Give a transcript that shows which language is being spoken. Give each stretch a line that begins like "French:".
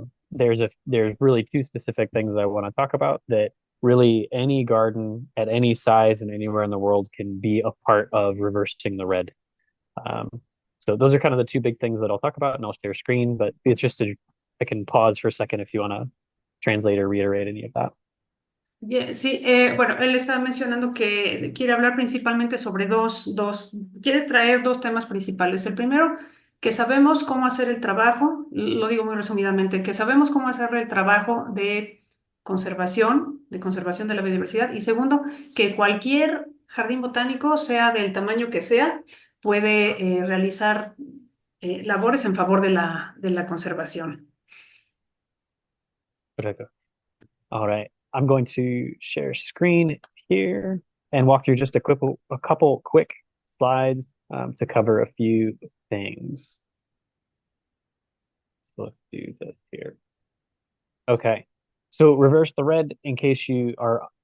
English: There's really two specific things I want to talk about that really any garden at any size and anywhere in the world can be a part of reversing the red. Um, so those are kind of the two big things that I'll talk about, and I'll share screen. But it's just I can pause for a second if you want to translate or reiterate any of that.
Spanish: Sí, bueno, él estaba mencionando que quiere hablar principalmente sobre quiere traer dos temas principales. El primero, que sabemos cómo hacer el trabajo, lo digo muy resumidamente, que sabemos cómo hacer el trabajo de conservación de la biodiversidad. Y segundo, que cualquier jardín botánico, sea del tamaño que sea, puede realizar labores en favor de de la conservación.
English: Perfecto. All right. I'm going to share screen here and walk through just a couple quick slides to cover a few things. So let's do this here. Okay. So reverse the red, in case you are